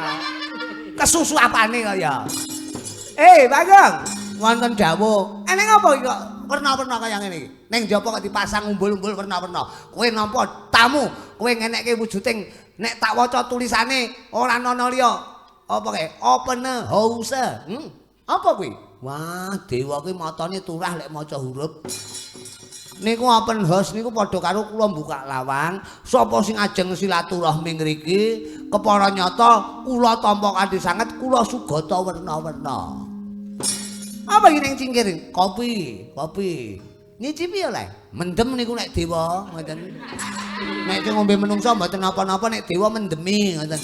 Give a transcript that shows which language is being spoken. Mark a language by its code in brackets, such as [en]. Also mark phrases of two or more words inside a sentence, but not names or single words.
[jv] Kesusu apane kaya? Bagong, wonten dawuh. Eneng apa iki kok werna-werna kaya ngene iki? Ning njaba kok dipasang umbul-umbul werna-werna. Kowe nampa tamu, kowe ngenekke wujuding nek tak waca tulisane ora ana liya. Apa kae? [en] Open house. [jv] Apa kuwi? Wah, dewa kuwi matane turah lek maca huruf. Niku [en] open house [jv] niku padha karo kula buka lawang, sapa sing ajeng silaturahmi ngriki, kepara nyata kula tampa kanthi sanget kula sugata werna-werna. Apa iki ning cingkir? Kopi. Nyicipi ya le. Mendem niku nek dewa ngoten. Nek sing ngombe menungsa mboten napa-napa nek dewa mendemi ngoten.